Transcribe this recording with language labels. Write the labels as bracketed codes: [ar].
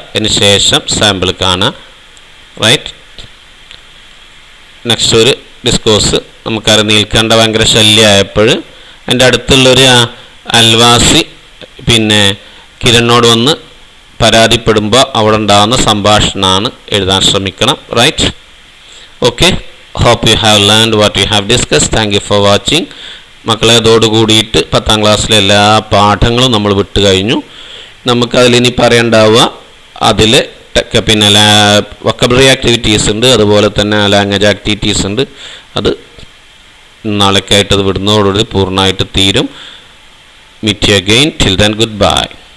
[ml] അതിന് ശേഷം സാമ്പിൾ കാണുക. റൈറ്റ്. നെക്സ്റ്റ് ഒരു ഡിസ്കോഴ്സ് നമുക്കറിയാം നീൽക്കണ്ട ഭയങ്കര ശല്യമായപ്പോൾ എൻ്റെ അടുത്തുള്ളൊരു അയൽവാസി പിന്നെ കിരണിനോട് വന്ന് പരാതിപ്പെടുമ്പോൾ അവിടെ ഉണ്ടാകുന്ന സംഭാഷണമാണ് എഴുതാൻ ശ്രമിക്കണം. [en] Right? Okay, hope you have learned what you have discussed. Thank you for watching. [ml] മക്കളെ, അതോടുകൂടിയിട്ട് 10ാം ക്ലാസ്സിലെ എല്ലാ പാഠങ്ങളും നമ്മൾ വിട്ട് കഴിഞ്ഞു. നമുക്കതിലിനി പറയണ്ടാവുക അതിൽ പിന്നെ വൊക്കബുലറി ആക്ടിവിറ്റീസ് ഉണ്ട്, അതുപോലെ തന്നെ ലാംഗ്വേജ് ആക്ടിവിറ്റീസ് ഉണ്ട്. അത് നാളേക്കായിട്ട് അത് വിടുന്നതോടുകൂടി പൂർണ്ണമായിട്ട് തീരും. [en] Meet you again. Till then, goodbye.